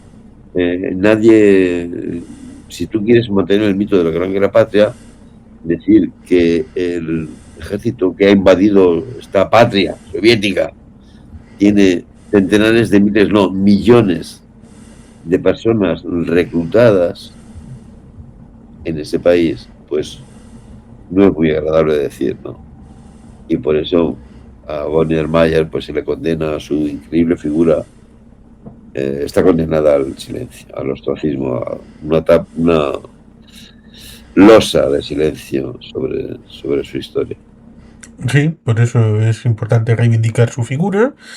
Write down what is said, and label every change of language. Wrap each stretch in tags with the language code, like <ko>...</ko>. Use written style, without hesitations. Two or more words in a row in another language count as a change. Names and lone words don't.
<es>Nadie, si tú quieres mantener el mito de la Gran Guerra Patria, decir que el ejército que ha invadido esta patria soviética tiene centenares de miles, no, millones de personas reclutadas en ese país, pues no es muy agradable decir, ¿no? Y por eso a von der Mayer pues se le condena a su increíble figura, está condenada al silencio, al ostracismo, a una losa de silencio sobre su historia. Sí, por eso es importante reivindicar su figura.</es>